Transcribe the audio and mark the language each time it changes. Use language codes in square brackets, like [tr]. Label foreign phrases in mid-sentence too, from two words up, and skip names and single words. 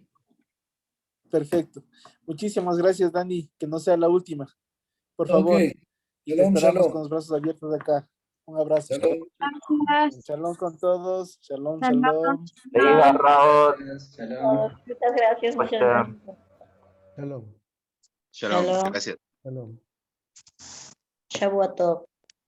[es] Perfecto. Muchísimas gracias, Dani. Que no sea la última, por Ok, favor. Y te shalom, esperamos con shalom. los brazos abiertos de acá. Un abrazo. Shalom. Gracias. Shalom con todos. Shalom, Shalom. shalom. Venga, Raúl. Shalom. Muchas gracias, muchas gracias. Shalom. Shalom, Shalom. gracias. Shalom. [he] שבועות טוב.